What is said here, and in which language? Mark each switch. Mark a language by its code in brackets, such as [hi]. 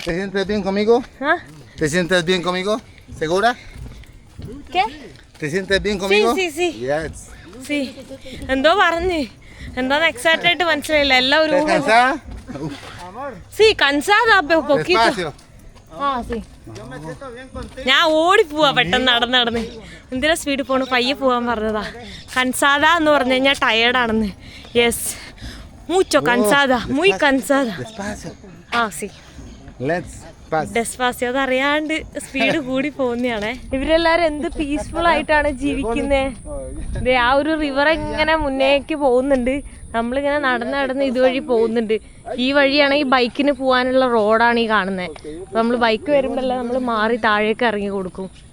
[es] ¿Te sientes bien conmigo? ¿Ah? ¿Te sientes bien conmigo? ¿Segura? ¿Qué? ¿Te sientes bien conmigo? Sí, sí, sí. [en] Yes. [es] Sí. [ml] എന്തോ പറഞ്ഞു, എന്താന്ന് exact ആയിട്ട് മനസ്സിലായില്ല. എല്ലാം ഒരു [es] ¿Estás cansada? Sí, cansada, pero poquito. Despacio. [ml] ആ [es] sí. [ml] ഞാൻ ഓടിപ്പോവാ പെട്ടെന്ന് നടന്ന്. എന്തിനാ സ്പീഡ് പോണു? പയ്യെ പോവാൻ പറഞ്ഞതാ. കൻസാദ എന്ന് പറഞ്ഞു കഴിഞ്ഞാൽ ടയേർഡാണെന്ന്. [es] യെസ്, mucho cansada, muy cansada. Despacio. ആ sí. [en] Let's pass. [ml] ഡെസ്പാസിയോ അതറിയാണ്ട് സ്പീഡ് കൂടി പോകുന്നതാണേ. ഇവരെല്ലാരും എന്ത് പീസ്ഫുൾ ആയിട്ടാണ് ജീവിക്കുന്നത്. ആ ഒരു റിവർ ഇങ്ങനെ മുന്നേക്ക് പോകുന്നുണ്ട്, നമ്മളിങ്ങനെ നടന്ന് ഇതുവഴി പോകുന്നുണ്ട്. ഈ വഴിയാണെങ്കിൽ ബൈക്കിന് പോകാനുള്ള റോഡാണ് ഈ കാണുന്നത്. നമ്മൾ ബൈക്ക് വരുമ്പോഴല്ല നമ്മൾ മാറി താഴേക്ക് ഇറങ്ങി കൊടുക്കും.